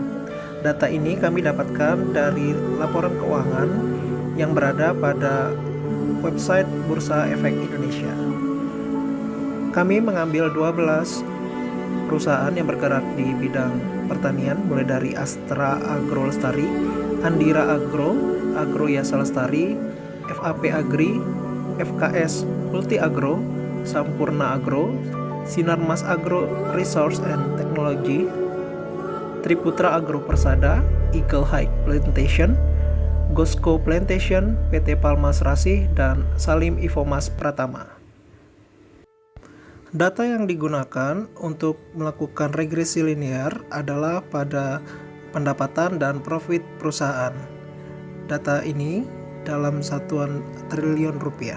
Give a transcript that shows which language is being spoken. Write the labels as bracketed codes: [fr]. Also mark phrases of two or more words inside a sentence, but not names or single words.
[id] Data ini kami dapatkan dari laporan keuangan yang berada pada website Bursa Efek Indonesia. Kami mengambil 12 perusahaan yang bergerak di bidang pertanian, mulai dari Astra Agro Lestari, Andira Agro, Agro Yasa Lestari, FAP Agri, FKS Multi Agro, Sampurna Agro, Sinarmas Agro Resource and Technology, Triputra Agro Persada, Eagle High Plantation, Gosco Plantation, PT Palmas Rasih, dan Salim Ifomas Pratama. Data yang digunakan untuk melakukan regresi linear adalah pada pendapatan dan profit perusahaan. Data ini dalam satuan triliun rupiah.